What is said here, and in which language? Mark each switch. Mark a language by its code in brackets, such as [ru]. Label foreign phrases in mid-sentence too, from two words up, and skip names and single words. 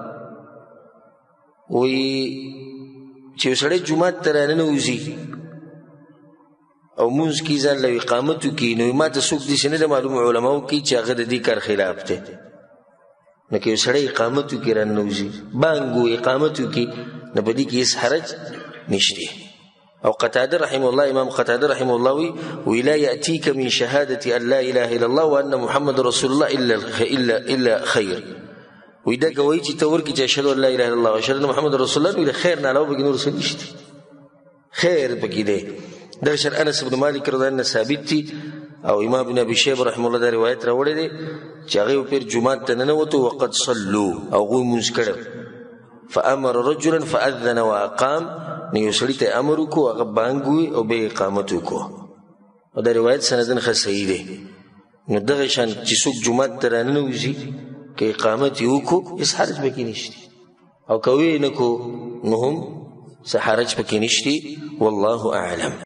[ps] وی چې یو سړی جومات ته راننوځي او مونځ کې ځان له اقامت وکړي نو ما ته څوک داسې نه ده معلوم علماو کوي چې هغه د دې کار خلاف دی نو که یو سړی اقامت وکړي راننوځي بانګ و اقامت وکړي نو په دې کې هېڅ حرج نشته او قتاده [ar] رحمه الله [ps] امام قتاده [ar] رحمه الله [ps] وی [ar] لا يأتيك من شهادة أن لا إله إلا الله وأن محمد رسول الله إلا خير [ps] وی دا گواهی چې ته ورکړي چې [ar] اشهد ان لا اله الا الله واشهد ان محمد رسول الله [ps] نو د خیر نه علاوه پکې نور څه نشته خیر پکې دی دا شر انس بن مالک [ar] رضی الله عنه [ps] ثابت دي او امام ابن ابي شيبه [ar] رحمه الله [ps] دا روایت راوړی دی چې هغه پیر جمعه ته ننوتو [ar] وقد صلوا [ps] او غوی مونځ کړو [ar] فامر رجلا فاذن واقام [ps] نو یو سړي ته امر وکړو هغه بانګ وي او به اقامت وکړو او دا روایت سندن ښه صحیح دی نو دغه شان چې څوک جمعه ته راننوځي که اقامت یې وکړو هېڅ حرج پکې نشته او که ویې نه کړو نو هم څه حرج پکې نشته [ar] والله اعلم